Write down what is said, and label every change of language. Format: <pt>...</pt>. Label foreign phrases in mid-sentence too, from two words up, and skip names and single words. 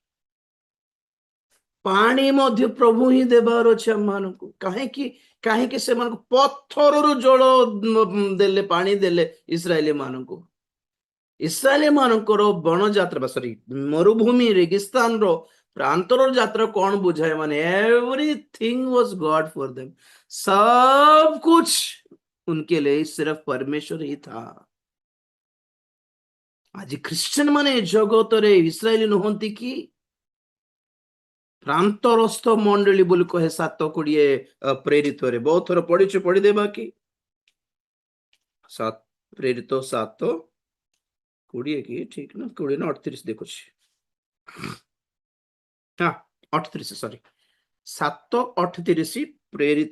<or>ପାଣି ମଧ୍ୟ ପ୍ରଭୁ ହିଁ ଦେବାର ଅଛି ଆମମାନଙ୍କୁ। କାହିଁକି? କାହିଁକି ସେମାନଙ୍କୁ ପଥରରୁ ଜଳ ଦେଲେ, ପାଣି ଦେଲେ ଇସ୍ରାଏଲି ମାନଙ୍କୁ। ଇସ୍ରାଏଲି ମାନଙ୍କର ବଣ ଯାତ୍ରା ବା ସରି ମରୁଭୂମି ରେଗିସ୍ତାନର ପ୍ରାନ୍ତର ଯାତ୍ରା କଣ ବୁଝାଏ?</or> <en>ମାନେ everything was God for them.</en> <hi>सब कुछ उनके लिए सिर्फ परमेश्वर ही था।</hi> <or>ଆଜି ଖ୍ରୀଷ୍ଟିୟାନ ମାନେ ଜଗତରେ ଇସ୍ରାଏଲୀ ନୁହଁନ୍ତି କି ପ୍ରାନ୍ତରସ୍ଥ ମଣ୍ଡଳୀ ବୋଲି କହେ 7:20 ପ୍ରେରିତରେ। ବହୁତ ଥର ପଢିଛୁ, ପଢିଦେବା କି? ପ୍ରେରିତ 7:20 କି ଠିକ ନା 20 ନା 38 ଦେଖୁଛି, ହଁ 38 ସରି 7:38 ପ୍ରେରିତ।</or>